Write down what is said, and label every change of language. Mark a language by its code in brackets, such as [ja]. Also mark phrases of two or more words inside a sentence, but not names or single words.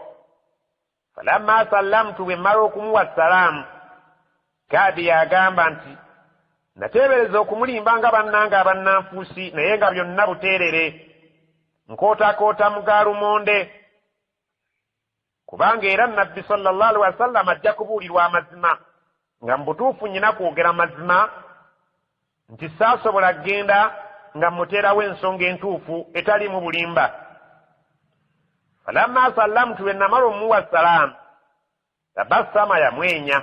[ar] فلما سلمت, [lg] bwe mmala okumuwa salaamu, Kaabi yagamba nti nateebereza okumulimba nga bannange abannanfuusi, naye nga byonna buteerere, nkootakoota mugaalumonde, kubanga era nabbi [ar] صلى الله عليه وسلم [lg] ajja kubuulirwa amazima, nga mu butuufu nnyina kwogera mazima, nti saasobola kgenda nga mmuteerawo ensonga entuufu etaliimu bulimba. [ar] فلما سلمت, [lg] bwe namala omuwa salaamu, tabassama, yamwenya.